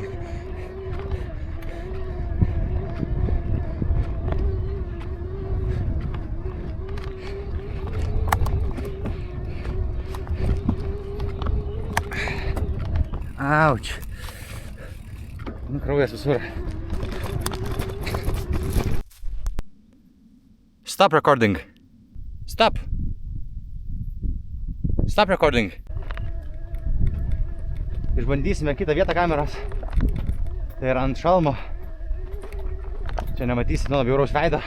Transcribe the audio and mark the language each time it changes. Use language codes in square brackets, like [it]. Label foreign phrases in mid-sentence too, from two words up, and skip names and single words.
[lt] Auč. Nu, kraujas visur. [en] Stop recording. Stop. Stop recording. [lt] Išbandysime kitą vietą kameros. Tai yra ant šalmo. Čia nematysit mano bjauraus veido.